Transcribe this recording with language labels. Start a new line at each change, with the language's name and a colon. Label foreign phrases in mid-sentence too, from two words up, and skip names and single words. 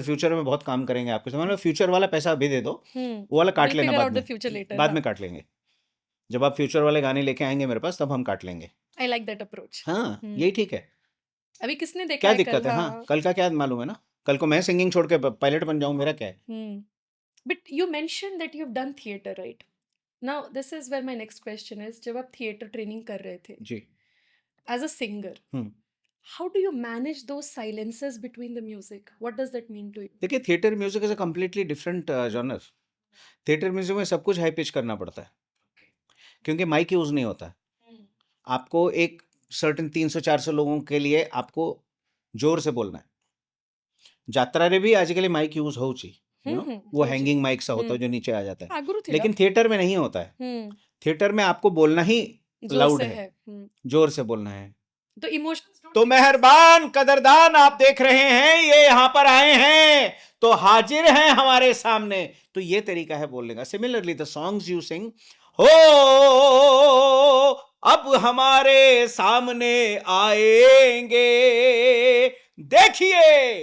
Hindi: सर फ्यूचर में बहुत काम करेंगे आपके साथ, मतलब फ्यूचर वाला पैसा अभी दे दो, हुँ। वो वाला काट विल लेना फिगर बाद
English: out the
Hindi: में,
English: future later हाँ।
Hindi: काट लेंगे। जब आप फ्यूचर वाले गाने लेके आएंगे मेरे पास, तब हम काट लेंगे।
English: I like that approach.
Hindi: हाँ, हुँ। यही ठीक है। अभी किसने देखा क्या है कल दिक्कत है? हाँ, हाँ। कल का क्या मालूम है ना, कल को मैं सिंगिंग छोड़ के पायलट बन जाऊं, मेरा क्या है। हुँ।
English: But you mentioned that you have done theatre right? Now this is where my next question is
Hindi: जब आप थिएटर ट्रेनिंग कर रहे थे जी।
English: as a singer, हम्म How do you manage those silences between the music? What does that mean to you?
Hindi: देखिए,
English: theatre music is a completely different genre.
Hindi: थिएटर म्यूजिक में सब कुछ हाई पिच करना पड़ता है, क्योंकि
English: mic use
Hindi: नहीं होता है। हुँ। आपको एक सर्टेन 300-400 लोगों के लिए आपको जोर से बोलना है। ଯାତ୍ରାରେ भी आजकल
English: mic use
Hindi: होची, वो
Odia: ହଉଛି।
English: hanging mic
Hindi: सा होता ହୁଁ। है जो नीचे आ जाता है,
Odia: ଆଗରୁ ଥିଲା।
Hindi: लेकिन थिएटर में नहीं होता है। ହୁଁ। थिएटर में आपको बोलना ही जोर लाउड से है, है। हुँ। जोर से बोलना है। तो इमोशंस तो मेहरबान कदरदान आप देख रहे हैं, ये यहाँ पर आए हैं तो हाजिर हैं हमारे सामने। तो ये तरीका है बोलने का।
English: Similarly the songs you sing,
Hindi: हो अब हमारे सामने आएंगे, देखिए।